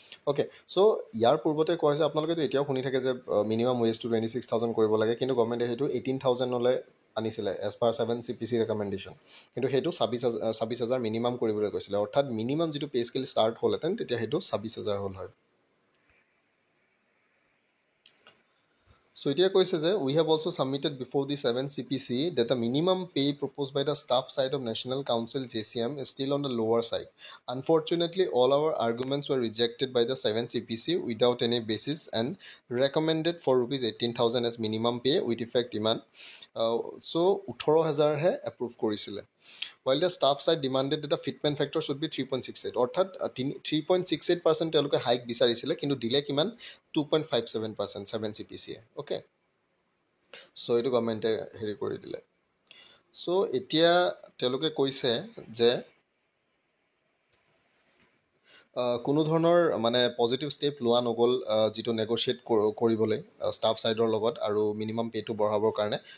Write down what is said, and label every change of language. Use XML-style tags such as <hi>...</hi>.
<as>Okay, চ' ইয়াৰ পূৰ্বতে কোৱা হৈছে, আপোনালোকেতো এতিয়াও শুনি থাকে যে মিনিমাম ৱেজটো 26,000 কৰিব লাগে, কিন্তু গভৰ্ণমেণ্টে সেইটো 18,000লৈ আনিছিলে এজ পাৰ 7 CPC ৰেকমেণ্ডেশ্যন। কিন্তু সেইটো 26,000 মিনিমাম কৰিবলৈ কৈছিলে, অৰ্থাৎ মিনিমাম যিটো পে স্কেল ষ্টাৰ্ট হ'লহেঁতেন তেতিয়া সেইটো 26,000 হ'ল হয়।</as> <en>So</en> <as>এতিয়া কৈছে যে</as> <en>we have also submitted before the 7 CPC that the minimum pay proposed by the staff side of National Council JCM is still on the lower side. Unfortunately, all our arguments were rejected by the 7 CPC without any basis and recommended for rupees 18,000 as minimum pay with effect iman.</en> <as>So 18,000 হে approve কৰিছিলে,</as> <en>while the staff side demanded that the fitment factor should be 3.68,</en> <as>অৰ্থাৎ 3.68% তেওঁলোকে hike বিচাৰিছিলে, কিন্তু দিলে কিমান 2.57% 7 CPCয়ে, okay. চ' এইটো গভৰ্ণমেণ্টে হেৰি কৰি দিলে। চ' এতিয়া তেওঁলোকে কৈছে যে কোনো ধৰণৰ মানে পজিটিভ ষ্টেপ লোৱা নগ'ল যিটো নেগ'চিয়েট কৰিবলৈ ষ্টাফ ছাইডৰ লগত আৰু মিনিমাম পে'টো বঢ়াবৰ কাৰণে।</as>